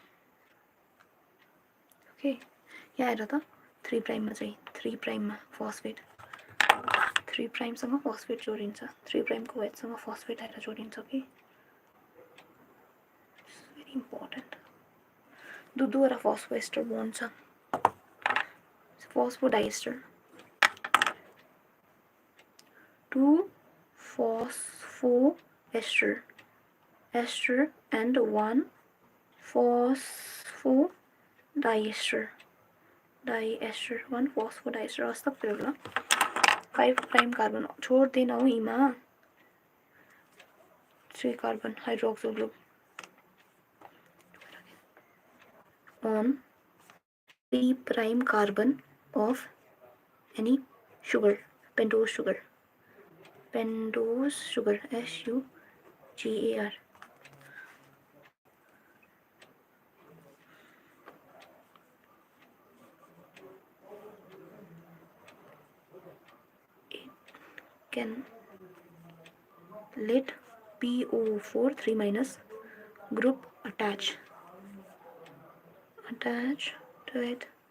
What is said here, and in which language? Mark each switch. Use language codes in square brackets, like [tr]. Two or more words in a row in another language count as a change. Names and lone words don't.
[ne] ओके, यहाँ हेर त 3 प्राइममा चाहिँ 3 प्राइममा फस्फेट, 3 प्राइमसँग फस्फेट जोडिन्छ. 3 प्राइमको OH सँग फस्फेट आएर जोडिन्छ कि. [en] very important. [ne] दुईवटा [en] phosphoester bond [ne] छ. [en] फस्फोडाइस्टर 2 phosphoester and 1 phosphodiester. [ne] 1 phosphodiester. अस्ता पऱ्यो. 5 [en] prime carbon [ne] छोड्दैन हौ यीमा. [en] 3 carbon hydroxyl group on 3 prime carbon of any sugar, pentose sugar, SUGAR. It can let PO4 3 minus group attach to it.